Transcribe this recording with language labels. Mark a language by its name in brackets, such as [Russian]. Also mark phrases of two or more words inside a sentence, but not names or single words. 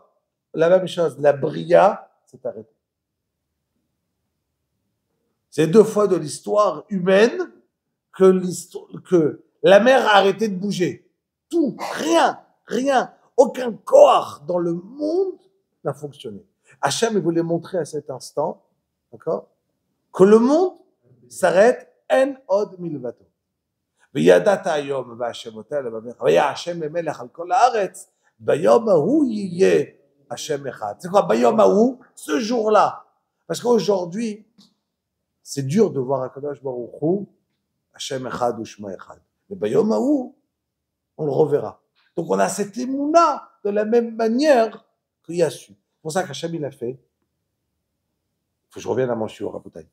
[French] La même chose, la bria s'est arrêtée. C'est 2 fois de l'histoire humaine que la mer a arrêté de bouger. Tout, rien, aucun corps dans le monde n'a fonctionné. Hachem voulait montrer à cet instant, d'accord, que le monde s'arrête en [Hebrew] עוד מלבדו. וידעת היום והשמותה לבבך, והיה השם למלך על כל הארץ, ביום ההוא יהיה השם אחד. [French] C'est quoi, [Hebrew] ביום ההוא, [French] ce jour-là? Parce qu'aujourd'hui, c'est dur de voir [Hebrew] הקדוש ברוך הוא, השם אחד [French] ou [Hebrew] שמו אחד. [French] Mais [Hebrew] ביום ההוא, [French] on le reverra. Donc on a cette émouna de la même manière qu'il y a su. C'est pour ça qu'Hachem il a fait. Il faut que je revienne à mon shiur, Rabotai.